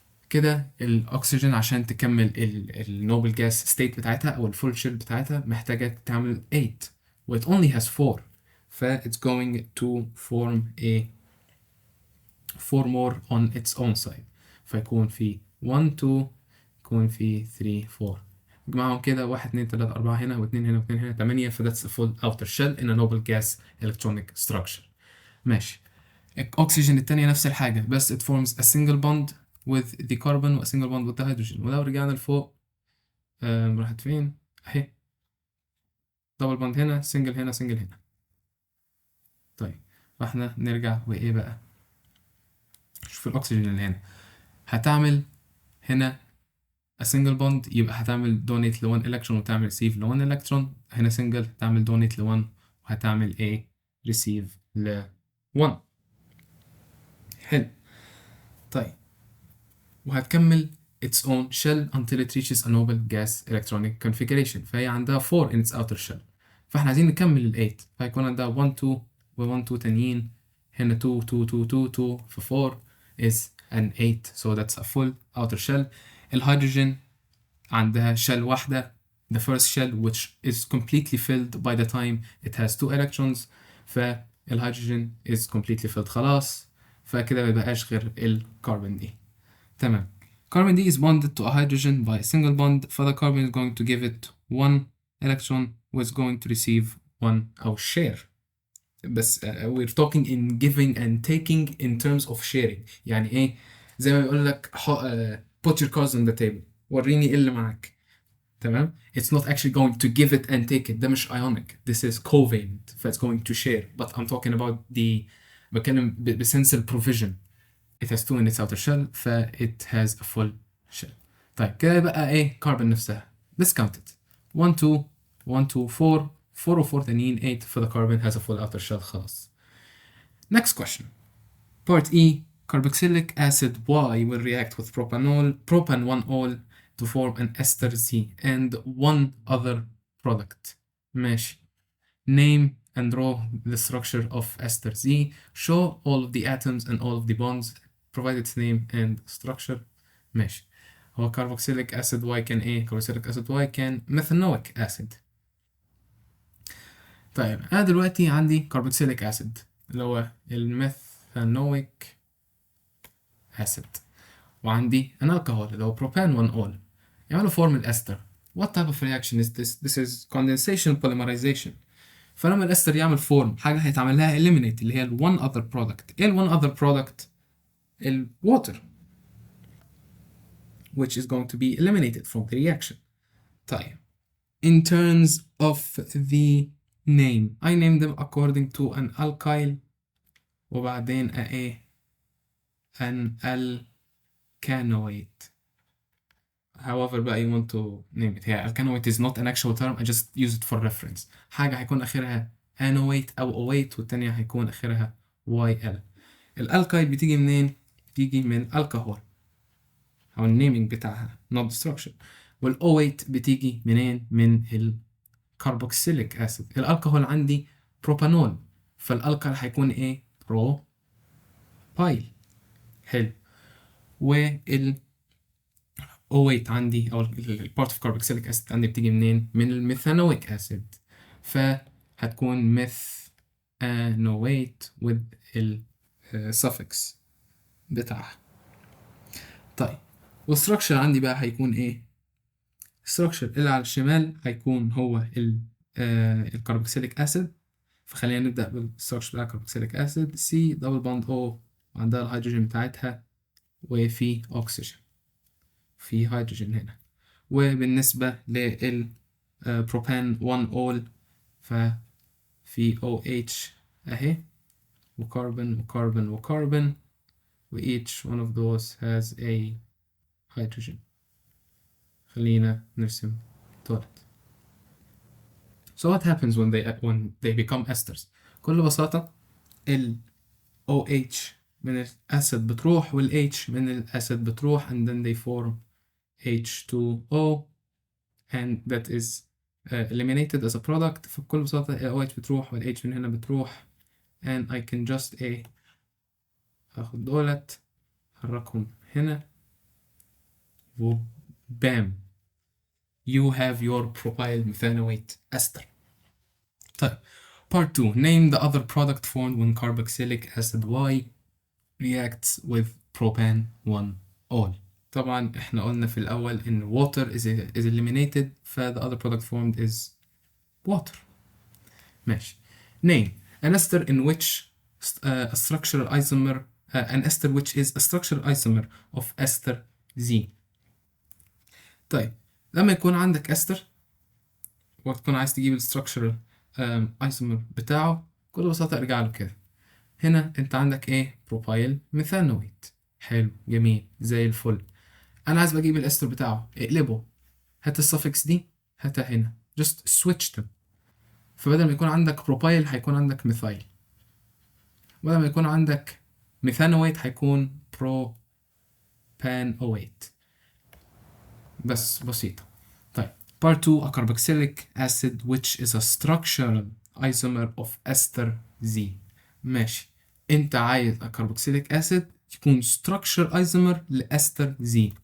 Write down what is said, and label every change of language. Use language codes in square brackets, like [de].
[ar] كده الأكسجين عشان تكمل النوبل جاس ستيت بتاعتها أو الفول شيل بتاعتها محتاجة تعمل 8 و [en] it only has 4، it's going to form a 4 more on its own side، [ar] فيكون في 1 2 يكون في 3 4 اجمعهم كده 1 2 3 4 هنا و2 هنا و2 هنا 8 فذاتس [en] a full outer shell in a noble gas electronic structure. [ar] ماشي. الأكسجين التانية نفس الحاجة بس [en] it forms a single bond with the carbon و a single bond with the hydrogen. [ar] ولو رجعنا لفوق راحت فين؟ أهي دبل بوند هنا سنجل هنا سنجل هنا. طيب فاحنا نرجع وإيه بقى؟ شوف الأكسجين اللي هنا هتعمل هنا a single bond يبقى هتعمل donate ل 1 electron وتعمل receive ل 1 electron. هنا single تعمل donate ل 1 وهتعمل ايه receive ل 1. حلو. طيب وهتكمل [en] its own shell until it reaches a noble gas electronic configuration. [ar] فهي عندها [en] 4 in its outer shell. [ar] فاحنا عايزين نكمل ال 8 فهيكون عندها 1 2 و 1 2 تانيين هنا 2 2 2 2 2 ف 4 [en] is an 8 so that's a full outer shell. [ar] الهيدروجين عندها [en] shell واحدة the first shell which is completely filled by the time it has 2 electrons [ar] فالهيدروجين [en] is completely filled [ar] خلاص فكده ميبقاش غير الكربون دي. تمام. [en] carbon D is bonded to a hydrogen by a single bond فthe carbon is going to give it 1 electron was going to receive 1 أو share. بس we're talking in giving and taking in terms of sharing. [ar] يعني ايه زي ما بيقول لك [en] put your cards on the table [ar] وريني ايه اللي معاك. تمام. [en] it's not actually going to give it and take it [ar] ده مش [en] ionic this is covalent ف it's going to share but I'm talking about the [ar] بتكلم بسنس [en] provision it has two in its outer shell ف it has a full shell. [ar] طيب كده بقى ايه كاربون نفسها [en] discount it 1 2 1 2 4 4 و 4 تانيين 8 for the carbon has a full outer shell خلاص. Next question. Part E carboxylic acid Y will react with propan 1-ol to form an ester Z and one other product. ماشي. Name and draw the structure of ester Z. Show all of the atoms and all of the bonds. Provide its name and structure. [ar] ماشي. [en] هو carboxylic acid Y [ar] كان ايه؟ [en] carboxylic acid Y كان methanoic acid. [ar] طيب أنا دلوقتي عندي carboxylic acid اللي هو الميثانويك acid وعندي [en] an alcohol [ar] اللي هو propan 1-ol يعملوا form الأستر. [en] What type of reaction is this? This is condensation polymerization. [ar] فلما الأستر يعمل form حاجة هيتعمل لها eliminate اللي هي ال [en] one other product. [ar] إيه ال [en] one other product؟ ال water which is going to be eliminated from the reaction. طيب in terms of the name I name them according to an alkyl [ar] وبعدين ايه [en] an alkanoate. however بقى you want to name it here. alkanoate is not an actual term I just use it for reference. [ar] حاجة هيكون آخرها anoate أو اوate والتانية هيكون آخرها yl. الالكايل بتيجي منين؟ بتيجي من الكحول أو النيمينج بتاعها [en] not the structure. [ar] والاوate بتيجي منين؟ من الكربوكسيليك أسيد. الالكحول عندي بروبانول فالالكال هيكون ايه؟ بايل. حلو. وال O8 عندي او البارت اوف كاربوكسيليك اسيد عندي بتيجي منين؟ من الميثانويك اسيد فهتكون ميثانويت with السفكس بتاعها. طيب والستراكشر عندي بقى هيكون ايه؟ الستراكشر اللي على الشمال هيكون هو الكاربوكسيليك اسيد فخلينا نبدأ بالستراكشر بتاع الكاربوكسيليك اسيد سي دبل بوند او وعندها الهيدروجين بتاعتها وفي أكسجين في هيدروجين هنا. وبالنسبة للبروبان 1-ol ففي OH أهي وكربون وكربون وكربون و [en] each one of those has a hydrogen. [ar] خلينا نرسم toilet. [en] So what happens when they become esters؟ [ar] بكل بساطة ال OH من الأسيد بتروح [en] وال H من الأسيد بتروح and then they form H2O and that is eliminated as a product. [ar] فبكل بساطة ال OH بتروح وال H من هنا بتروح [en] and I can just [ar] هاخد دولت حركهم هنا وبام [en] you have your propyl methanoate ester. [ar] طيب [en] Part 2. Name the other product formed when carboxylic acid Y reacts with propan 1-ol. [ar] طبعا احنا قلنا في الأول إن [en] water is eliminated the other product formed is water. [ar] ماشي. [en] Name an ester in which a structural isomer an ester which is a structural isomer of ester Z. [ar] طيب لما يكون عندك استر وتكون عايز تجيب الستراكشرال ايسومر بتاعه بكل بساطة ارجع له كده. هنا انت عندك ايه؟ بروبايل ميثانويت. حلو جميل زي الفل. انا عايز بجيب الاستر بتاعه، اقلبه، هات السفكس دي هاتها هنا، [en] just switch them. [ar] فبدل ما يكون عندك بروبايل هيكون عندك ميثايل، بدل ما يكون عندك ميثانويت هيكون بروبانويت. بس بسيطة. [en] طيب part 2 a carboxylic acid which is a structural isomer of ester Z. [ar] ماشي، انت عايز [en] a carboxylic acid [ar] يكون [en] structural isomer [ar] لأستر Z.